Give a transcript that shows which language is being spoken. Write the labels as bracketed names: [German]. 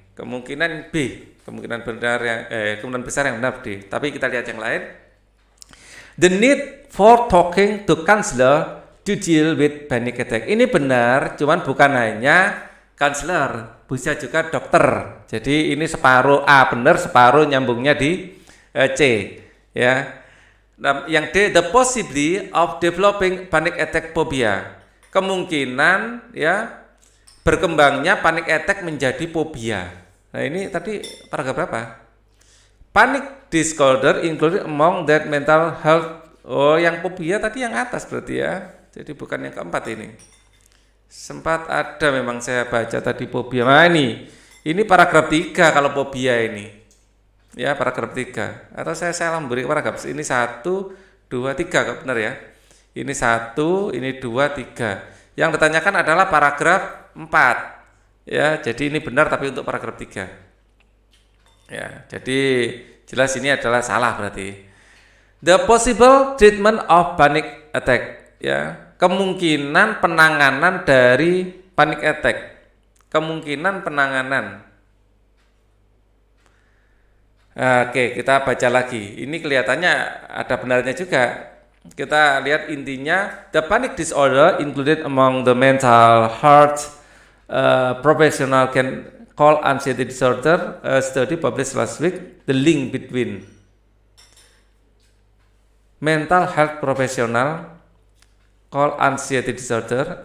[Indonesian] Kemungkinan B, kemungkinan besar yang benar D. Tapi kita lihat yang lain. [English] The need for talking to counselor to deal with panic attack. [Indonesian] Ini benar, cuman bukan hanya counselor, bisa juga dokter. Jadi ini separuh A benar, separuh nyambungnya di C, ya. Nah, yang D, [English] the possibility of developing panic attack phobia. [Indonesian] Kemungkinan, ya, berkembangnya panic attack menjadi fobia. Nah, ini tadi paragraf berapa? [English] Panic disorder included among that mental health. [Indonesian] Oh, yang fobia tadi yang atas berarti ya. Jadi bukan yang keempat ini. Sempat ada memang saya baca tadi fobia. Nah, ini paragraf 3 kalau fobia ini. Ya, paragraf 3. Atau saya salah memberi paragraf. Ini 1, 2, 3 benar ya. Ini 1, ini 2, 3. Yang ditanyakan adalah paragraf 4. Ya, jadi ini benar tapi untuk paragraf 3. Ya, jadi jelas ini adalah salah berarti. [English] The possible treatment of panic attack, ya. [Indonesian] Kemungkinan penanganan dari panic attack. Kemungkinan penanganan. Oke, kita baca lagi. Ini kelihatannya ada benarnya juga. Kita lihat intinya, [English] the panic disorder included among the mental health professional can call anxiety disorder. A study published last week, the link between mental health professional call anxiety disorder.